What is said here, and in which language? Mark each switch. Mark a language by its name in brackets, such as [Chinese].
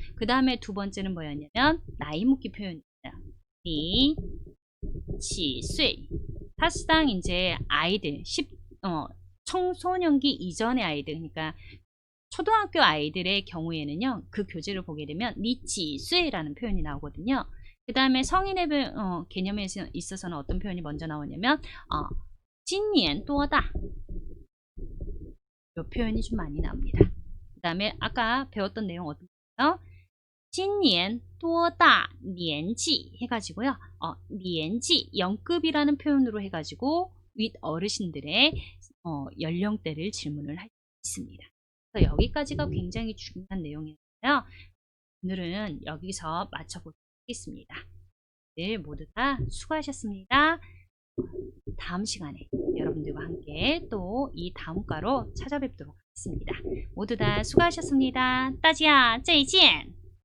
[Korean] 그 다음에 두 번째는 뭐였냐면 나이 묻기 표현입니다. [Chinese] 你几岁 [Korean] 사실상 이제 아이들 청소년기 이전의 아이들 그러니까 초등학교 아이들의 경우에는요 그 교재를 보게 되면 你几岁라는 표현이 나오거든요. 그 다음에 성인의 개념에 있어서는 어떤 표현이 먼저 나오냐면 [Chinese] 今年多大 [Korean] 이 표현이 좀 많이 나옵니다. 그 다음에 아까 배웠던 내용 어떤가요? [Chinese] 今年多大年纪 [Korean] 해가지고요. 年纪 영급이라는 표현으로 해가지고 윗 어르신들의 연령대를 질문을 할 수 있습니다. 그래서 여기까지가 굉장히 중요한 내용이었어요. 오늘은 여기서 마쳐보도록 하겠습니다. 네, 모두 다 수고하셨습니다. 다음 시간에 여러분들과 함께 또 이 다음 과로 찾아뵙도록 하겠습니다. 모두 다 수고하셨습니다. [Chinese] 大家再见。